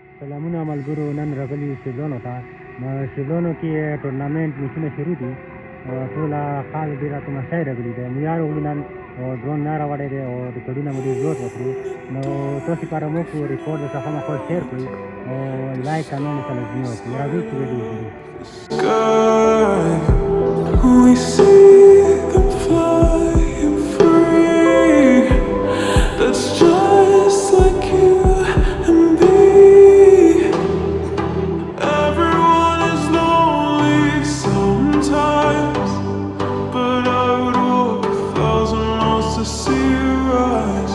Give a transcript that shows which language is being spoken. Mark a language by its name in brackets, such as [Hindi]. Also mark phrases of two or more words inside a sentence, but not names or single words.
[Pashto] سلامونه ملګرو، نن راغلي یو شبلانو ته. نو شبلانو کې ټورنامنټ میچونه شروع دي. ټوله خلک ډېره تماشای راغلي دی. مو یار وغوړي نن ډرون نه راوړی دی او ریکارډونه مو ډېر زیات وکړو. نو تاسو کاره موږ ریکارډ درته خامخا شیر کړو او [English] like comment [Pashto] ته لازمي وکړئ. راځئ چې ویډیو وګورو. [English] We see them flying free. That's just like you and me. Everyone is lonely sometimes, but I would walk 1,000 miles to see you rise.